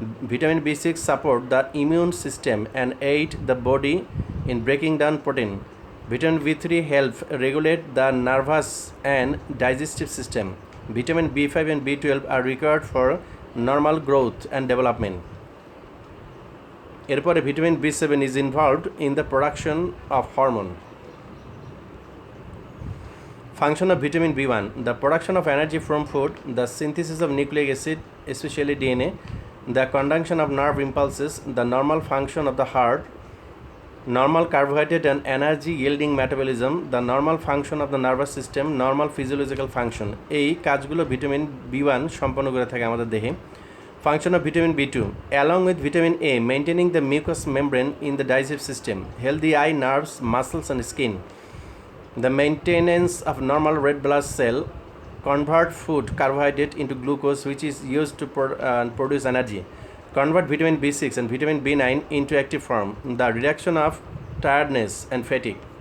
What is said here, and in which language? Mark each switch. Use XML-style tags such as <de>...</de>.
<en>Vitamin B6 support the immune system and aid the body in breaking down protein. Vitamin B3 help regulate the nervous and digestive system. Vitamin B5 and B12 are required for normal growth and development. এরপরে vitamin B seven is involved in the production of hormone. Function of vitamin B1: the production of energy from food, the synthesis of nucleic acid, especially DNA, the conduction of nerve impulses, the normal function of the heart, normal carbohydrate and energy yielding metabolism, the normal function of the nervous system, normal physiological function।</en> <bn>এই কাজগুলো vitamin B1 সম্পন্ন করে থাকে আমাদের দেহে।</bn> <en>Function of vitamin B2: along with vitamin A, maintaining the mucous membrane in the digestive system, healthy eye, nerves, muscles and skin, the maintenance of normal red blood cell, convert food carbohydrate into glucose which is used to produce energy, convert vitamin B6 and vitamin B9 into active form, the reduction of tiredness and fatigue।</en>